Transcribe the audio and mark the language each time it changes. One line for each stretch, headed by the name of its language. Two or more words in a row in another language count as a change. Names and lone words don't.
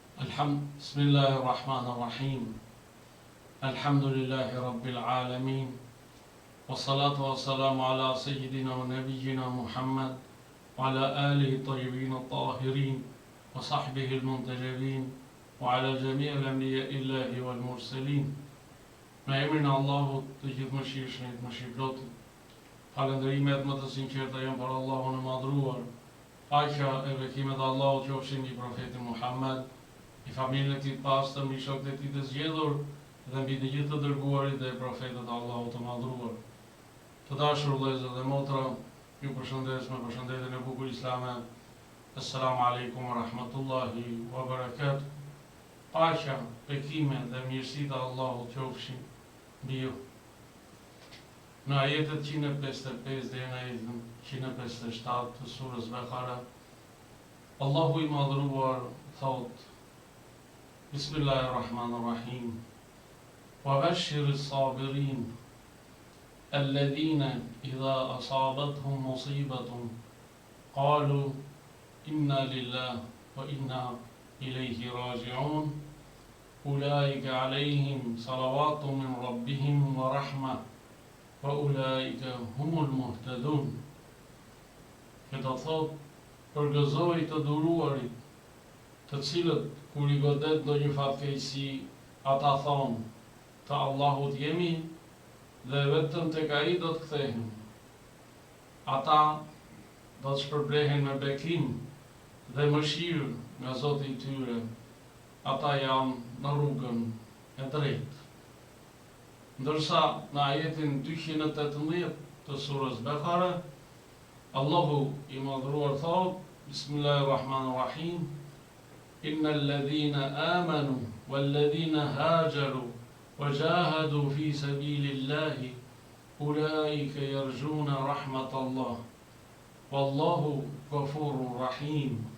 Arabic: بسم الله الرحمن الرحيم الحمد لله رب العالمين والصلاة والسلام على سيدنا ونبينا محمد وعلى آله الطيبين الطاهرين وصحبه المنتجبين وعلى جميع الأنبياء الله والمرسلين.
Albanian: Me emrin e Allahut të gjithëmëshirshmit, mëshirëplotit. Falënderimet më të sinqerta janë për Allahun e madhruar. Paqja e bekimet e Allahut qofshin mbi profetin Muhammed, i familjen e tij të pastër, mbi shokët e tij të zgjedhur dhe mbi të gjithë të dërguarit dhe profetët e Allahut të madhruar. Të dashur vëllezër dhe motra, ju përshëndes me përshëndetjen e bukur islame.
Arabic: السلام عليكم ورحمة الله وبركاته.
Albanian: Paqja, bekimet dhe mirësitë e Allahut qofshin mbi ju. Në ajetet 155 dhe në ajetin 157 të surës Bekara, Allahu i madhruar thot:
Arabic: بسم الله الرحمن الرحيم. وبشر الصابرين الذين إذا أصابتهم مصيبة قالوا إنا لله وإنا إليه راجعون. أولئك عليهم صلوات من ربهم ورحمة وأولئك هم المهتدون.
Albanian: Këto thot përgëzoj të duruarit, të cilët kur i godet ndonjë fatkeqësi, ata thonë, të Allahut jemi dhe vetëm tek ai do të kthehemi. Ata do të shpërblehen me bekim dhe mëshirë nga Zoti i tyre. Ata janë në rrugën e drejtë. Ndërsa në ajetin 218 të surës Bekara, Allahu i madhruar thot:
Arabic: بسم الله الرحمن الرحيم. إن الذين آمنوا والذين هاجروا وجاهدوا في سبيل الله أولئك يرجون رحمة الله والله غفور رحيم.